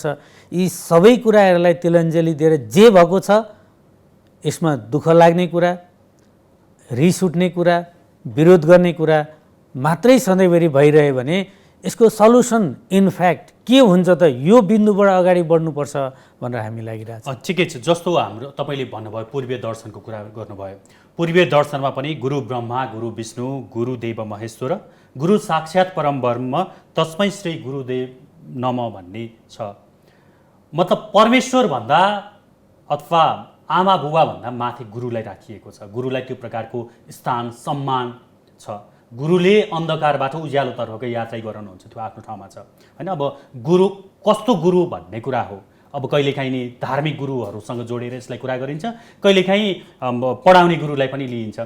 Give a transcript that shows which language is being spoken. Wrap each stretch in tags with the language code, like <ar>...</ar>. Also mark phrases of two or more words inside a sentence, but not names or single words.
<ne>यी सबै कुराहरूलाई तिलाञ्जली दिएर जे भएको छ यसमा दुःख लाग्ने कुरा, रिस उठ्ने कुरा, विरोध गर्ने कुरा मात्रै सधैँभरि भइरह्यो भने यसको</ne> <en>solution in fact</en> <ne>के हुन्छ त यो बिन्दुबाट अगाडि बढ्नुपर्छ भनेर हामी लागिरहेको छ। ठिकै छ। जस्तो हाम्रो तपाईँले भन्नुभयो पूर्वीय दर्शनको कुरा गर्नुभयो। पूर्वीय दर्शनमा पनि</ne> <sa>गुरु ब्रह्मा, गुरु विष्णु, गुरुदेव महेश्वर, गुरु साक्षात् परम ब्रह्म, तस्मै श्री गुरुदेव नमः</sa> <ne>भन्ने छ। मतलब परमेश्वर भन्दा अथवा आमा बुबा भन्दा माथि गुरुलाई राखिएको छ। गुरुलाई त्यो प्रकारको स्थान, सम्मान छ। गुरुले अन्धकारबाट उज्यालोतर्फको यात्रा गराउनुहुन्छ, त्यो आफ्नो ठाउँमा छ होइन। अब गुरु कस्तो गुरु भन्ने कुरा हो। अब कहिलेकाहीँ नि धार्मिक गुरुहरूसँग जोडेर यसलाई कुरा गरिन्छ, कहिलेकाहीँ पढाउने गुरुलाई पनि लिइन्छ।</ne>